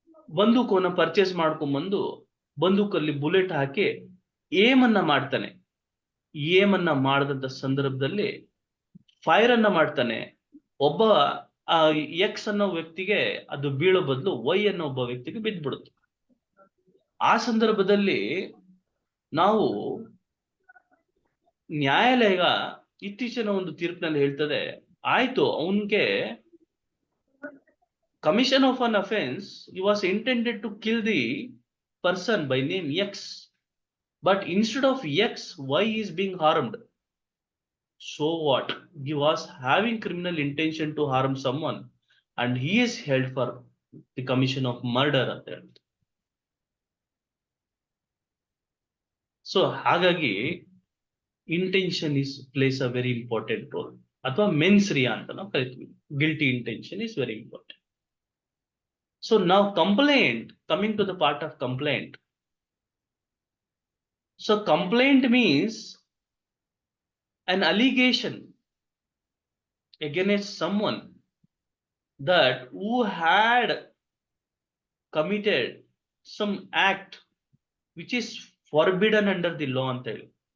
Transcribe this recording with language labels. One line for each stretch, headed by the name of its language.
Kannada: ಬಂದೂಕವನ್ನ purchase ಮಾಡ್ಕೊಂಡ್ ಬಂದು ಬಂದೂಕಲ್ಲಿ bullet ಹಾಕಿ ಏಮನ್ನ ಮಾಡ್ತಾನೆ. ಏಮನ್ನ ಮಾಡದಂತ ಸಂದರ್ಭದಲ್ಲಿ ಫೈರ್ ಅನ್ನ ಮಾಡ್ತಾನೆ. ಒಬ್ಬ ಆ ಎಕ್ಸ್ ಅನ್ನೋ ವ್ಯಕ್ತಿಗೆ ಅದು ಬೀಳೋ ಬದಲು ವೈ ಅನ್ನೋ ಒಬ್ಬ ವ್ಯಕ್ತಿಗೆ ಬಿದ್ದ್ಬಿಡುತ್ತೆ. ಆ ಸಂದರ್ಭದಲ್ಲಿ ನಾವು ನ್ಯಾಯಾಲಯ ಇತ್ತೀಚಿನ ಒಂದು ತೀರ್ಪಿನಲ್ಲಿ ಹೇಳ್ತದೆ, ಆಯ್ತು ಅವನ್ಗೆ
English: commission of an offense, he was intended to kill the person by name X, but instead of X, Y is being harmed. So what? He was having criminal intention to harm someone and he is held for the commission of murder
Kannada: ಅಂತ ಹೇಳ್ತಾರೆ.
English: so ಹಾಗಾಗಿ intention is plays a very important role, ಅಥವಾ mens rea
Kannada: ಅಂತ ನಾವು ಕರಿತೀವಿ.
English: Guilty intention is very important. So now complaint, coming to the part of complaint. So complaint means an allegation against someone that who had committed some act which is forbidden under the law
Kannada: ಅಂತ ಹೇಳಿ.